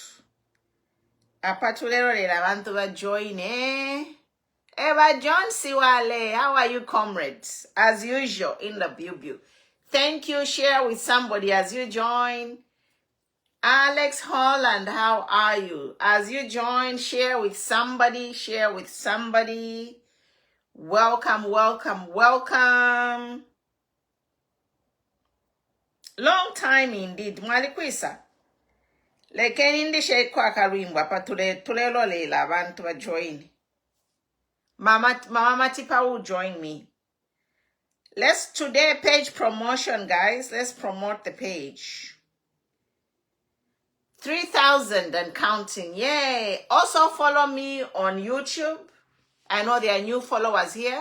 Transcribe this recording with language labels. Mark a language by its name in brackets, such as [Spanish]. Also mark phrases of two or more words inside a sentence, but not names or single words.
[Bemba] Apatulelo le abantu ba join. [English] Eva John Siwale, how are you, comrades? As usual, in the view. Thank you. Share with somebody as you join. Alex Holland, how are you? As you join, share with somebody. Welcome. Long time indeed. [Bemba] Mwalikwisa. Lekeni ndishe kwa karimba patulelo lela abantu ba join. [English] Mama Matipa will join me. Let's today page promotion, guys. Let's promote the page. 3,000 and counting. Yay. Also follow me on YouTube. I know there are new followers here.